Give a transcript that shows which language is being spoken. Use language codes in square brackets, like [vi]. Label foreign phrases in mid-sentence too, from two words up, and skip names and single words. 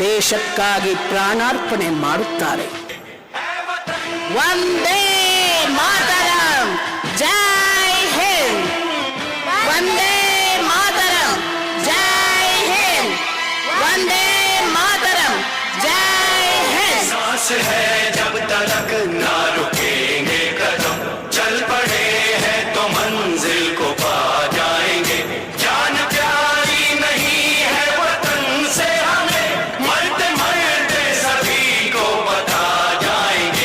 [kn] ದೇಶಕ್ಕಾಗಿ ಪ್ರಾಣಾರ್ಪಣೆ ಮಾಡುತ್ತಾರೆ. [sa] वन्दे मातरम्, [hi] जय हिंद. [sa] वन्दे मातरम्, [hi] जय हिंद. [sa] वन्दे मातरम्, [hi] जय हिंद. सांस है जब तक ना रुकेंगे कदम, चल पड़े हैं तो मंजिल को पा जाएंगे. जान प्यारी नहीं है वतन से हमें, मरते मरते सभी को बता जाएंगे.